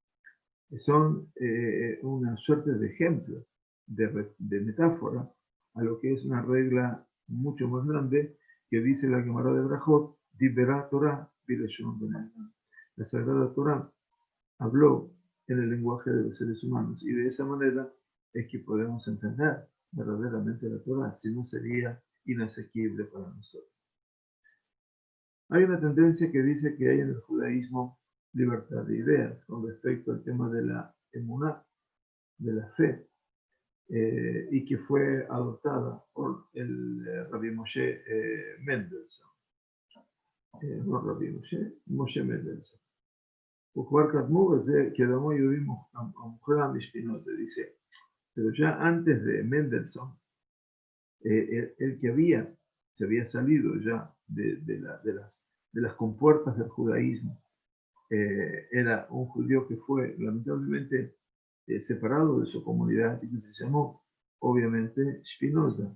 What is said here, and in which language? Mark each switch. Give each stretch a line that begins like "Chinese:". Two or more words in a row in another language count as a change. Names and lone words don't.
Spanish: son una suerte de ejemplo, de metáfora, a lo que es una regla mucho más grande que dice la Gemara de Brajot,
Hebrew: דיברה תורה,
Spanish: la Sagrada Torah habló en el lenguaje de los seres humanos, y de esa manera es que podemos entender verdaderamente la Torah, si no sería inasequible para nosotros. Hay una tendencia que dice que hay en el judaísmo libertad de ideas con respecto al tema de la emuná, de la fe, y que fue adoptada por el Rabbi Moshe Mendelssohn. No Rabbi Moshe Mendelssohn.
Hebrew: וכבר קדמו בזה, קדמו יהודים המוכרם משפינוזה,
Spanish: dice, pero ya antes de Mendelssohn, el que se había salido ya de las compuertas del judaísmo, era un judío que fue lamentablemente separado de su comunidad y que se llamó, obviamente, Spinoza.